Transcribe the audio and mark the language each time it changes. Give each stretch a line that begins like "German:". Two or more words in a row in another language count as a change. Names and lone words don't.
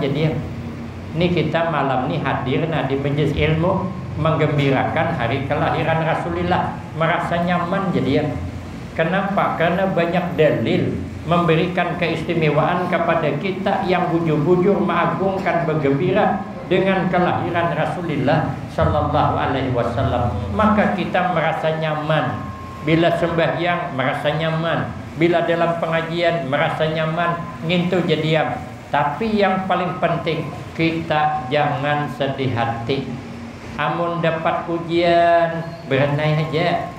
Indonesian: Jadi ini kita malam ini hadir di majelis ilmu menggembirakan hari kelahiran Rasulullah, merasa nyaman jadi. Kenapa? Karena banyak dalil memberikan keistimewaan kepada kita yang bujur-bujur mengagungkan, bergembira dengan kelahiran Rasulullah
Arabic: Sallallahu Alaihi Wasallam.
Indonesian: Maka kita merasa nyaman. Bila sembahyang merasa nyaman. Bila dalam pengajian merasa nyaman.
Banjar: Ngintu jadiam.
Indonesian: Tapi yang paling penting, kita jangan sedih hati.
Banjar: Amun dapat ujian, berenai aja.